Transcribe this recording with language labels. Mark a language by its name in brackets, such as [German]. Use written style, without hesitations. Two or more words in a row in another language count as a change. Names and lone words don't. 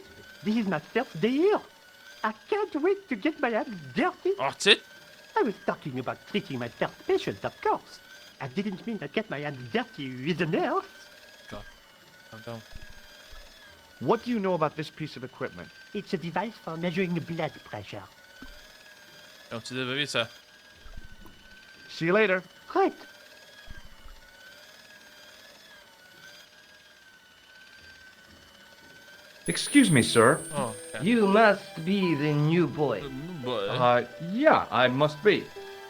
[English] This is my first day here. I can't wait to get my hands dirty. Oh, that's it? I was talking about treating my first patient, of course. I didn't mean to get my hands dirty with a nurse. God. Calm down. What do you know about this piece of equipment? It's a device for measuring the blood pressure. [Welsh] Iawn, ti ddim yn fi ta. [English] See you later. Right. Excuse me, sir. Oh, okay. You must be the new boy. Yeah, I must be.